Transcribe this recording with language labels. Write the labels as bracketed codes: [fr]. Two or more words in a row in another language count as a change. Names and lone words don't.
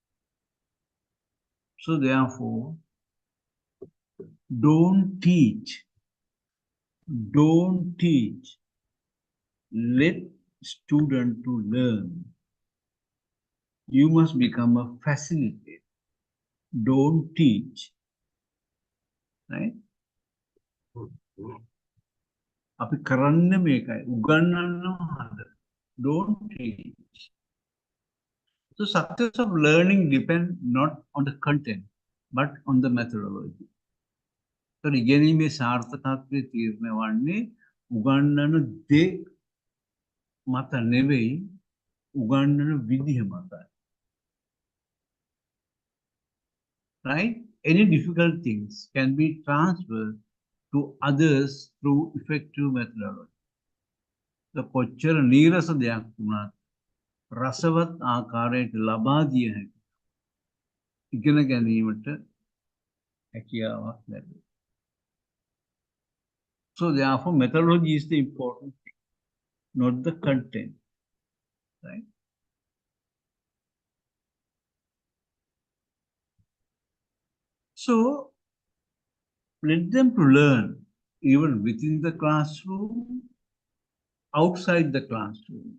[en] So therefore, don't teach. Don't teach. Let student to learn. You must become a facilitator. Don't teach. Right? [si] අපි කරන්න මේකයි උගන්වන්නවා හදන්න. [en] Don't teach. So success of learning depends not on the content but on the methodology. [si] So ඉගෙනීමේ සාර්ථකත්වයේ තීරණය වන්නේ උගන්වන දේ මත නෙවෙයි උගන්වන විදිහ මතයි. [en] Right? Any difficult things can be transferred to others through effective methodology. [si] The කොච්චර නීරස දෙයක් වුණත් රසවත් ආකාරයට ලබා දිය හැකි ඉගෙන ගැනීමට හැකියාවක් ලැබේ. [en] So therefore, methodology is the important thing, not the content. Right? So let them to learn even within the classroom, outside the classroom.